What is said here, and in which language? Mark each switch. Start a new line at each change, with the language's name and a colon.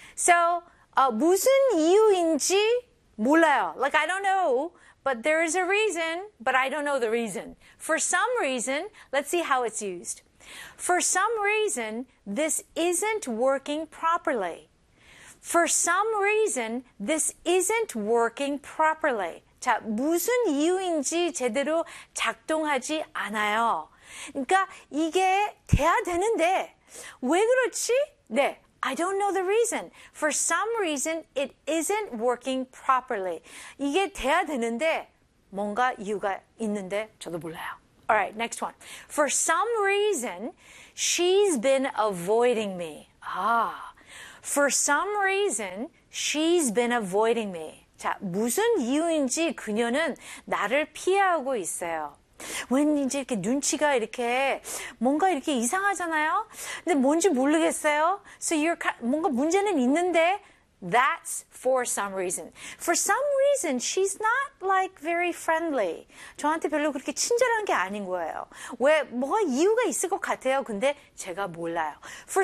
Korean: So, 무슨 이유인지 몰라요.
English: Like, I don't know, but there is a reason, but I don't know the reason. For some reason, let's see how it's used. For some reason, this isn't working properly. For some reason, this isn't working properly.
Korean: 자, 무슨 이유인지 제대로 작동하지 않아요. 그러니까 이게 돼야 되는데 왜 그렇지?
English: 네, I don't know the reason. For some reason, it isn't working properly.
Korean: 이게 돼야 되는데 뭔가 이유가 있는데 저도 몰라요.
English: Alright, next one. For some reason, she's been avoiding me. Ah, for some reason, she's been avoiding me.
Korean: 자, 무슨 이유인지 그녀는 나를 피하고 있어요. When 이제 이렇게 눈치가 이렇게 뭔가 이렇게 이상하잖아요? 근데 뭔지 모르겠어요?
English: So you're,
Korean: 뭔가 문제는 있는데,
English: That's for some reason. For some reason, she's not like very friendly.
Korean: 저한테 별로 그렇게 친절한 게 아닌 거예요. 왜, 뭐가 이유가 있을 것 같아요. 근데 제가 몰라요. For